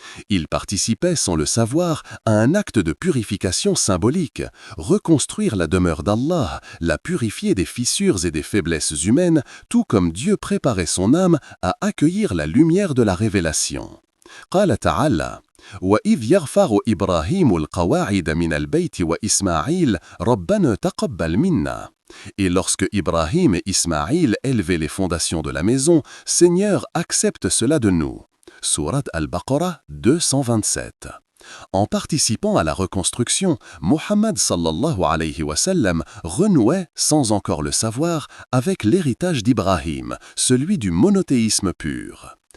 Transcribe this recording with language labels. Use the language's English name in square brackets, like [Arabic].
[French] Il participait sans le savoir à un acte de purification symbolique, reconstruire la demeure d'Allah, la purifier des fissures et des faiblesses humaines, tout comme Dieu préparait son âme à accueillir la lumière de la révélation. [Arabic] قال تعالى وإذ يرفع إبراهيم القواعد من البيت وإسماعيل ربنا تقبل منا. [French] Et lorsque Ibrahim et Ismaïl élevaient les fondations de la maison, Seigneur, accepte cela de nous. Sourate Al-Baqarah 227. En participant à la reconstruction, Mohammed sallallahu alayhi wa sallam renouait, sans encore le savoir, avec l'héritage d'Ibrahim, celui du monothéisme pur.